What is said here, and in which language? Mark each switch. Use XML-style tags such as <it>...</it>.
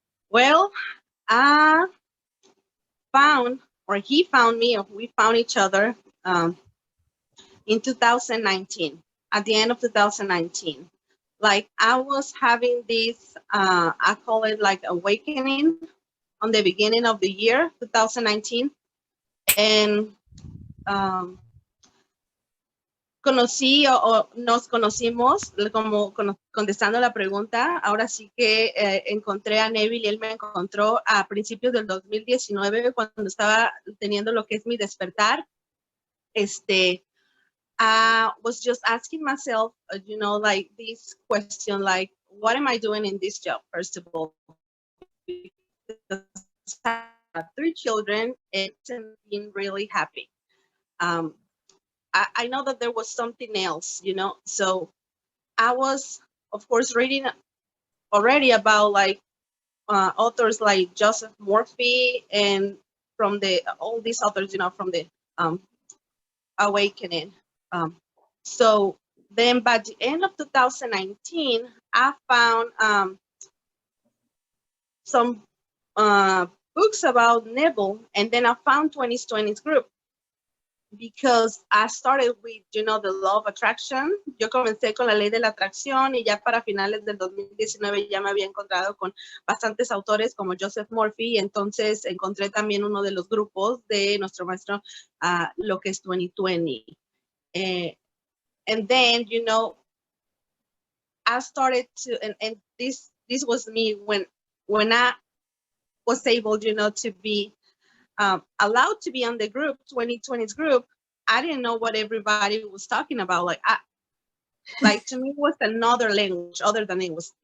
<en>Well, I found, or he found me, or we found each other in 2019, at the end of 2019. Like I was having this, I call it like awakening on the beginning of the year, 2019.</en> <es>And conocí o nos conocimos, como contestando la pregunta, ahora sí que encontré a Neville y él me encontró a principios del 2019 cuando estaba teniendo lo que es mi despertar.</es> <en>I was just asking myself, you know, like this question, like, what am I doing in this job, first of all? Because I have 3 children and I'm being really happy. I know that there was something else, you know, so I was, of course, reading already about like authors like Joseph Murphy and from all these authors, you know, from the awakening. So then by the end of 2019, I found some books about Neville, and then I found 2020's group because I started with, you know, the law of attraction.</en> <es>Yo comencé con la ley de la atracción y ya para finales del 2019 ya me había encontrado con bastantes autores como Joseph Murphy, y entonces encontré también uno de los grupos de nuestro maestro, lo que es 2020.</es> <en>And then, you know, I started to, and this was me when I was able, you know, to be allowed to be on the group, 2020's group. I didn't know what everybody was talking about. Like to me, it was another language other than English.</en>